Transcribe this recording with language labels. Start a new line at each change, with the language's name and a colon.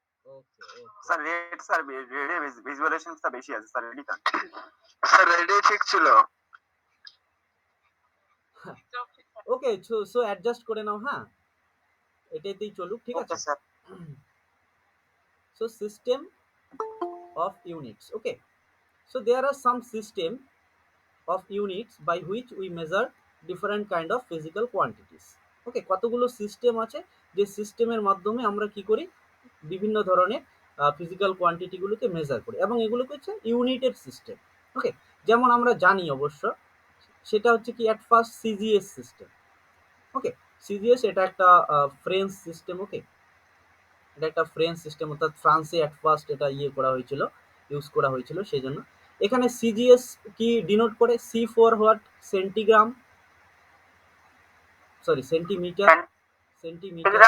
Bangla: ওকে, ওকে, sir red, sir রেডে ভিজুয়ালাইজেশনটা বেশি আছে sir, ready কান। স্যার রেডি ঠিক ছিল। ওকে, সো অ্যাডজাস্ট করে নাও, হ্যাঁ, এটাতেই চলুক, ঠিক আছে। Okay sir.
English: So system of units. Okay, so there are some system of units by which we measure different kind of physical quantities.
Bangla: Okay, কতগুলো সিস্টেম আছে যে সিস্টেমের মাধ্যমে আমরা কি করি, বিভিন্ন ধরনের ফিজিক্যাল কোয়ান্টিটিগুলোকে মেজার করি, এবং এগুলোকে হচ্ছে ইউনিটেড সিস্টেম। ওকে, যেমন আমরা জানি অবশ্য, সেটা হচ্ছে কি at first CGS system. Okay, CGS এটা একটা ফ্রেঞ্চ সিস্টেম। ওকে, এটা একটা ফ্রেঞ্চ সিস্টেম, অর্থাৎ ফ্রান্সে অ্যাট ফার্স্ট এটা করা হয়েছিল, ইউজ করা হয়েছিল, সেই জন্য এখানে সিজিএস কি ডিনোট করে, C for what, centigram, sorry centimetre, centimetre,